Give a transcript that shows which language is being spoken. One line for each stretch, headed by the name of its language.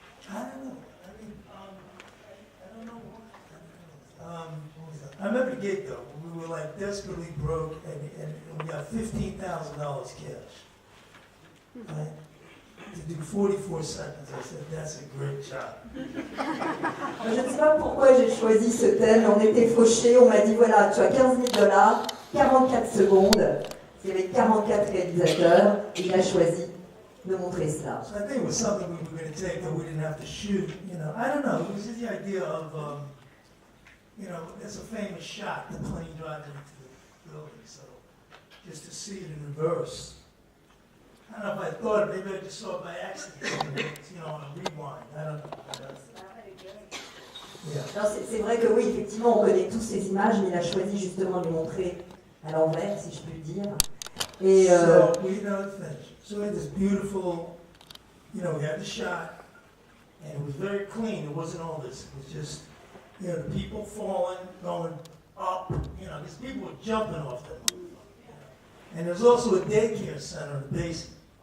English: I don't know. I don't know why. I remember the gig though. We were like desperately broke, and we got $15,000 cash. Right? To do 44 seconds, I said that's a great job.
French: Je ne sais pas pourquoi j'ai choisi ce thème. On était fauchés. On m'a dit voilà, tu as $15,000, 44 secondes. Il y avait 44 réalisateurs, et il a choisi de montrer cela.
English: So I think it was something we were going to take that we didn't have to shoot. I don't know. It was just the idea of, there's a famous shot, the plane driving into the building. So just to see it in reverse. I don't know if I thought it. Maybe I just saw it by accident. On a rewind. I don't know. Yeah.
French: C'est vrai que oui, effectivement, on connaît tous ces images, mais il a choisi justement de les montrer à l'envers, si je puis le dire. Et
English: so we finished. So we had this beautiful, we had the shot, and it was very clean. It wasn't all this. It was just, the people falling, going up. These people were jumping off them. And there's also a daycare center in the basement.